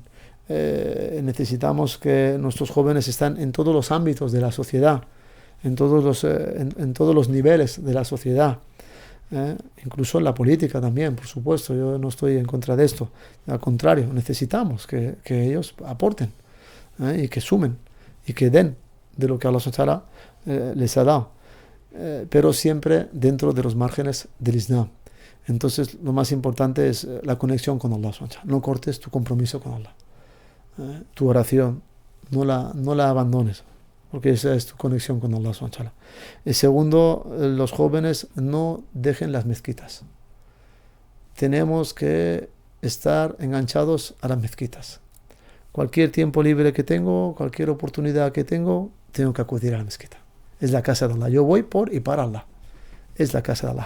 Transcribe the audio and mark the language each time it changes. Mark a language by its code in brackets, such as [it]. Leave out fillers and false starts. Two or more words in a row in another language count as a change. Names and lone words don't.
[es] Necesitamos que nuestros jóvenes estén en todos los ámbitos de la sociedad, en todos los niveles de la sociedad. incluso en la política también, por supuesto. Yo no estoy en contra de esto. Al contrario, necesitamos que ellos aporten y que sumen y que den de lo que [ar] الله سبحانه وتعالى [es] les ha dado. Pero siempre dentro de los márgenes del Islam. Entonces lo más importante es la conexión con [ar] الله سبحانه وتعالى. [es] No cortes tu compromiso con Allah. Tu oración, no la abandones, porque esa es tu conexión con [ar] الله سبحانه وتعالى. [es] El segundo, los jóvenes no dejen las mezquitas. Tenemos que estar enganchados a las mezquitas. Cualquier tiempo libre que tengo, cualquier oportunidad que tengo que acudir a la mezquita. Es la casa de Allah. Yo voy por y para Allah. Es la casa de Allah.